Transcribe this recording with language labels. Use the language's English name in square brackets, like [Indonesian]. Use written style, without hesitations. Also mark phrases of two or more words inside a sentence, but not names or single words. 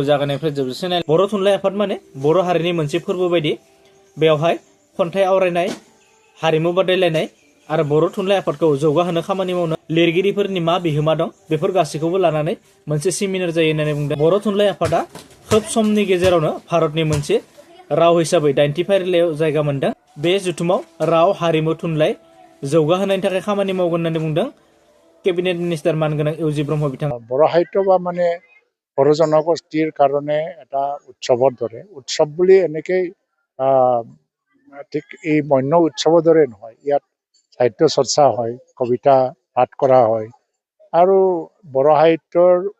[Bodo] जागायनायनिफ्राय जोबजासिम बर' थुनलाइ आफाद माने बर' हारिनि मोनसे फोरबो बायदि बेवहाय खन्थाइ आवरायनाय हारिमु बादायलायनाय आरो बर' थुनलाइ आफादखौ जौगाहोनो खामानि मावनो लिरगिरिफोरनि मा बिहोमा दं बेफोर गासैखौबो लानानै मोनसे सेमिनार जायो होननानै बुंदों बर' थुनलाइ आफादा खोब समनि गेजेरावनो भारतनि मोनसे राव हिसाबै 90 फारिलाइयाव जायगा मोनदों बे जुथुमाव राव हारिमु थुनलाइ जौगाहोनायनि थाखाय खामानि मावगोन होननानै बुंदों केबिनेट मिनिस्टार मानगोनां इउजि ब्रह्म बिथाङा [Assamese] बर' সাহিত্য বা মানে বৰ জনগোষ্ঠীৰ কাৰণে এটা উৎসৱৰ দৰে উৎসৱ বুলি এনেকৈ ঠিক এই বন্য উৎসৱৰ দৰে নহয় ইয়াত সাহিত্য চৰ্চা হয় কবিতা পাঠ কৰা হয় আৰু বড় সাহিত্যৰ